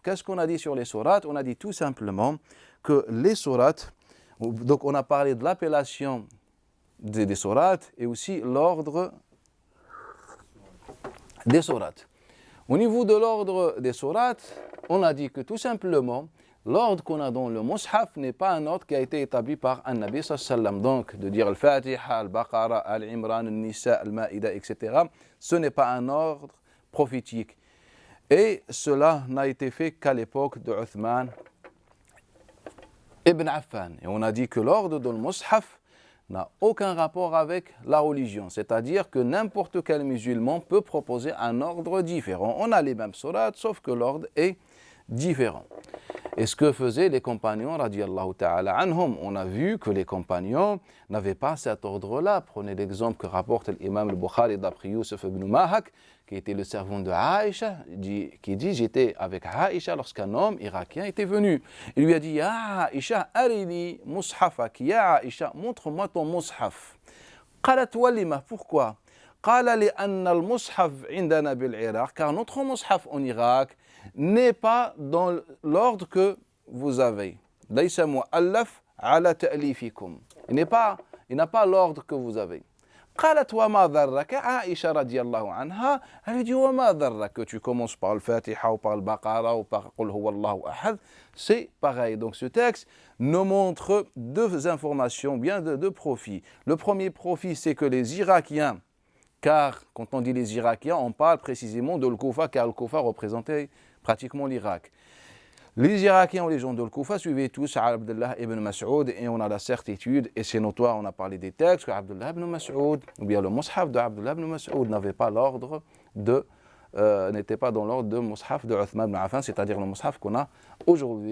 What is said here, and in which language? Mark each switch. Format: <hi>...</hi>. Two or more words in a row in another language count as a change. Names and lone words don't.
<fr>Qu'est-ce qu'on a dit sur les sourates? On a dit tout simplement que les sourates, donc on a parlé de l'appellation des sourates et aussi l'ordre des sourates. Au niveau de l'ordre des sourates, on a dit que tout simplement, l'ordre qu'on a dans le Mus'haf n'est pas un ordre qui a été établi par un</fr> <ar>نبي سلم.</ar> <fr>Donc, de dire Al-Fatiha, Al-Baqara, Al-Imran, Al-Nisa, Al-Ma'ida, etc., ce n'est pas un ordre prophétique. Et cela n'a été fait qu'à l'époque de Uthman ibn Affan. Et on a dit que l'ordre dans le Mus'haf n'a aucun rapport avec la religion. C'est-à-dire que n'importe quel musulman peut proposer un ordre différent. On a les mêmes sourates, sauf que l'ordre est différent. Et ce que faisaient les compagnons,</fr> <ar>رضي الله تعالى عنهم,</ar> <fr>on a vu que les compagnons n'avaient pas cet ordre-là. Prenez l'exemple que rapporte l'imam al-Bukhari d'après Youssef ibn Mahak, qui était le servant de Aïcha, qui dit « J'étais avec Aïcha lorsqu'un homme irakien était venu. Il lui a dit «</fr> <ar>يا عائشة أريني مصحفك يا عائشة,</ar> <fr>montre-moi ton mushaf. »</fr> <ar>قالت ولمَ, pourquoi? قال لأن المصحف عندنا بالعراق,</ar> <fr>car notre mushaf en Irak n'est pas dans l'ordre que vous avez.</fr> <ar>ليس مؤلفا على تأليفكم.</ar> <fr>Il n'a pas l'ordre que vous avez.</fr> <ar>قالت وما ذرك عائشة رضي الله عنها,</ar> <fr>elle lui dit</fr> <ar>وما ذرك,</ar> <fr>que tu commences par le Fatiha ou par le Baqara ou par</fr> <ar>قل هو الله أحد,</ar> <fr>c'est pareil. Donc ce texte nous montre deux informations, bien deux profits. Le premier profit, c'est que les Irakiens, car quand on dit les Irakiens, on parle précisément de l'Koufa, car le Koufa représentait pratiquement l'Irak. Les Irakiens ou les gens de l'Koufa suivaient tous Abdullah ibn Mas'ud, et on a la certitude, et c'est notoire, on a parlé des textes, que Abdullah ibn Mas'ud, ou bien le Mus'haf de Abdullah ibn Mas'ud n'avait pas l'ordre n'était pas dans l'ordre de Mus'haf de Uthman ibn Affan, c'est-à-dire le Mus'haf qu'on a aujourd'hui.</fr>